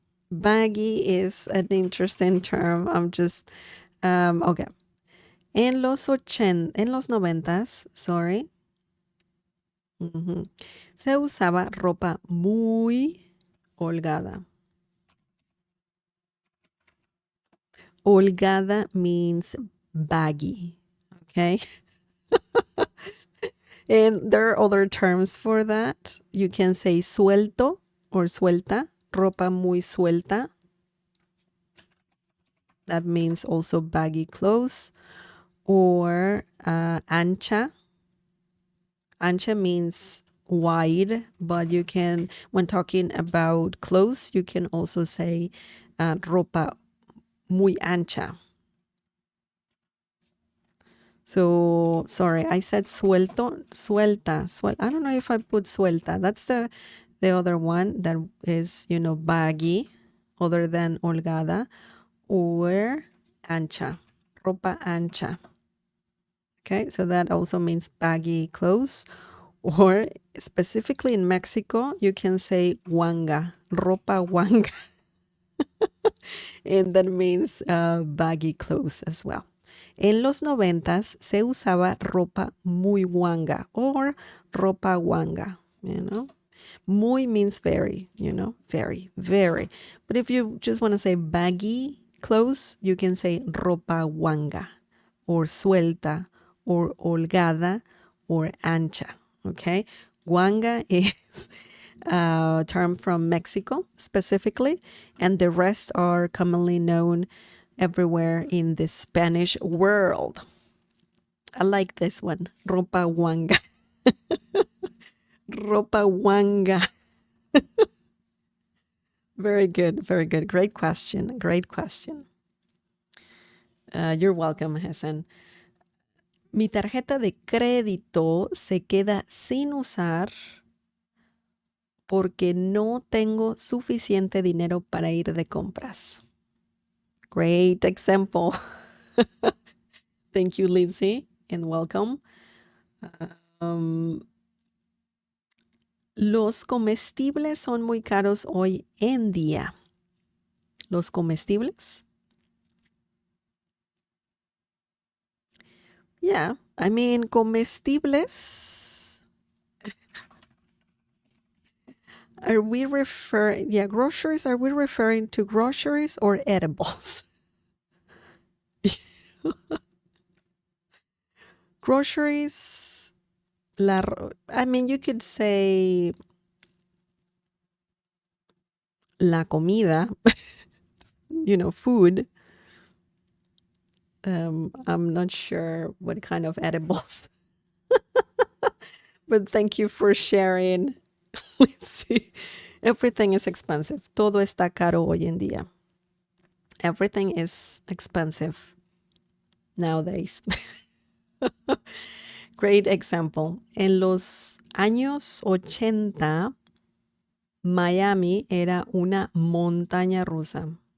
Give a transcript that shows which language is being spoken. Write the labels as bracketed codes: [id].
[en] Baggy is an interesting term. I'm just, okay. [es] En los 90s, [en] sorry, [es] se usaba ropa muy holgada. [en] Holgada means baggy, okay? And there are other terms for that. You can say suelto or suelta, [es] ropa muy suelta. [en] That means also baggy clothes. Or ancha. Ancha means wide, but you can, when talking about clothes, you can also say [es] ropa muy ancha. [en] So, sorry, I said suelto, suelta. I don't know if I put suelta. That's the other one that is, baggy, other than holgada, or ancha, ropa ancha. Okay, so that also means baggy clothes. Or specifically in Mexico, you can say guanga, [es] ropa guanga. [en] And that means baggy clothes as well. En los 90s se usaba ropa muy guanga or ropa guanga, Muy means very, very, very. But if you just want to say baggy clothes, you can say [es] ropa guanga [en] or suelta or holgada or ancha, okay? Guanga is a term from Mexico specifically, and the rest are commonly known everywhere in the Spanish world. I like this one, [es] ropa guanga. Ropa guanga. [en] Very good, very good. Great question, great question. You're welcome, Hassan. [es] Mi tarjeta de crédito se queda sin usar porque no tengo suficiente dinero para ir de compras. [en] Great example. Thank you, Lindsay, and welcome. [es] Los comestibles son muy caros hoy en día. Los comestibles? [en] Yeah, I mean, comestibles. Are we referring, groceries, are we referring to groceries or edibles? Groceries, I mean, you could say la comida, food. I'm not sure what kind of edibles. But thank you for sharing. Let's see. Everything is expensive. [es] Todo está caro hoy en día. [en] Everything is expensive nowadays. Great example. [es] En los años 80, Miami era una montaña rusa.